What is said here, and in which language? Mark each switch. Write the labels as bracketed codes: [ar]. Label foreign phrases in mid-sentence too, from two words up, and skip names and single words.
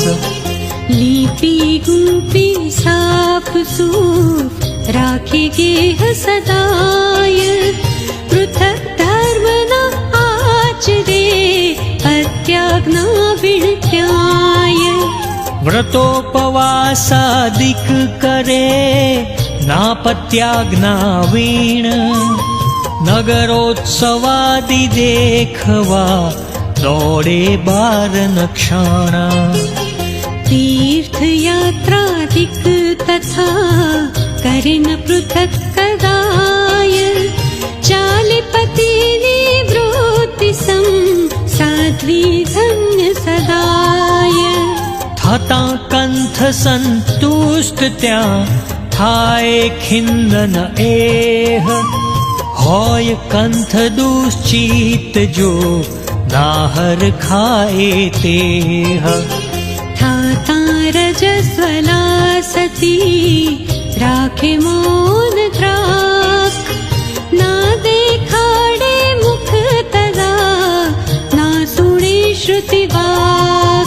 [gu] લીપી ગુપી સાફ સૂફ રાખે ગેહ સદાય પૃથક ધર્મ ના આચરે અત્યાજ્ઞા વિણત્યાય વ્રતોપવાસાદિક કરે નાપત્યાજ્ઞા વીણ નગરોત્સવાદિ દેખવા દોડે બારન ક્ષણ તીર્થયાત્રાદિક તથા કરિન પૃથક કદાય ચાલે પતિની વૃત્તિ સમ સાધ્વી ધન્ય સદાય થતા કંથ સંતુષ્ટ ત્યાં થાય ખિન્ન એહ હોય કંથ દુશ્ચિત જો નાહર ખાય તેહ થાતા રજસ્વલા સતી રાખે મૌન ત્રાક ના દેખાડે મુખ તદા ના સુણે શ્રુતિ વાક